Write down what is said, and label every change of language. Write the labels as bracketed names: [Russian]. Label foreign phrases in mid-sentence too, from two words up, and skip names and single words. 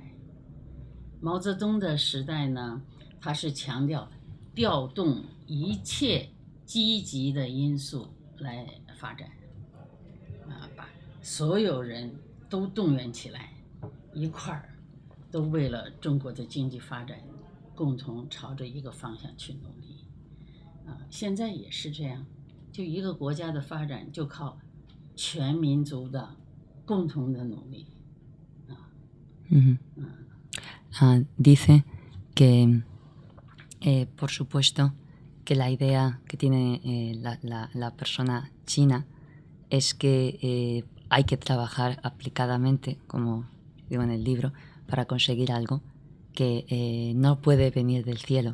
[Chinese] 毛泽东的时代呢，他是强调调动一切积极的因素来发展把所有人都动员起来，一块儿都为了中国的经济发展共同朝着一个方向去努力现在也是这样，就一个国家的发展就靠全民族的共同的努力 [Spanish] dice que por supuesto que la idea que tiene la persona china es que hay que trabajar aplicadamente, como digo en el libro, para conseguir algo que no puede venir del cielo.